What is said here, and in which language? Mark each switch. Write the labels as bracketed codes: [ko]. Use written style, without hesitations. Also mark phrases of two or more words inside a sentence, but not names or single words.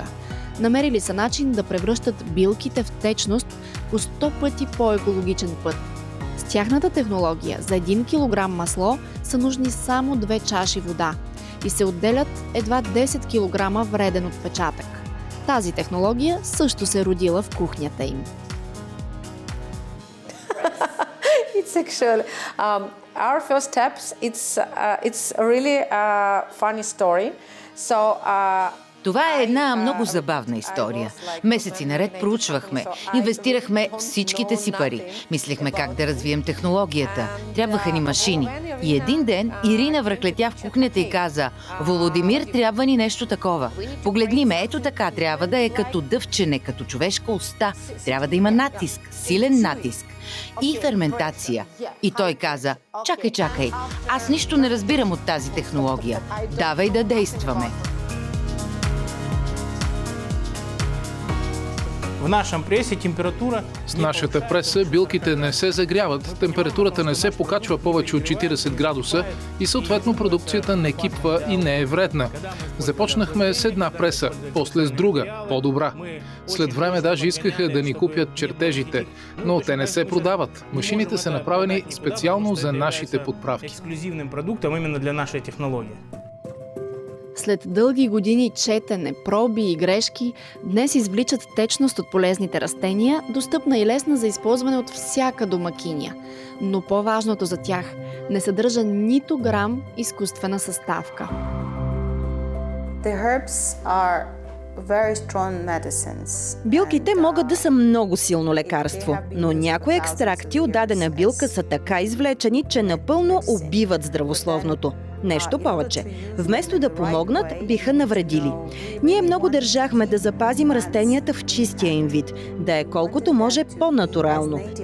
[bg] Намерили са начин да превръщат билките в течност по 100 пъти по-екологичен път. С тяхната технология за 1 кг масло са нужни само 2 чаши вода и се отделят едва 10 кг вреден отпечатък. Тази технология също се родила в кухнята им. [en] It's actually our first steps. It's a really funny story. So. [bg] Това е една много забавна история. Месеци наред проучвахме, инвестирахме всичките си пари. Мислихме как да развием технологията. Трябваха ни машини. И един ден Ирина връхлетя в кухнята и каза: "Володимир, трябва ни нещо такова. Погледни ме, ето така, трябва да е като дъвчене, като човешка уста. Трябва да има натиск, силен натиск. И ферментация." И той каза: чакай, аз нищо не разбирам от тази технология. Давай да действаме. [ru] В нашем прессе температура... [bg] С нашата преса билките не се загряват, температурата не се покачва повече от 40 градуса и съответно продукцията не кипва и не е вредна. Започнахме с една преса, после с друга, по-добра. След време даже искаха да ни купят чертежите, но те не се продават. Машините са направени специално за нашите подправки. [ru] Ексклюзивным продуктом именно для нашей технологии. [bg] След дълги години четене, проби и грешки, днес извличат течност от полезните растения, достъпна и лесна за използване от всяка домакиня. Но по-важното за тях – не съдържа нито грам изкуствена съставка. [en] The herbs are very strong medicines. [bg] Билките могат да са много силно лекарство, но някои екстракти от дадена билка са така извлечени, че напълно убиват здравословното. Нещо повече. Вместо да помогнат, биха навредили. Ние много държахме да запазим растенията в чистия им вид, да е колкото може по-натурално.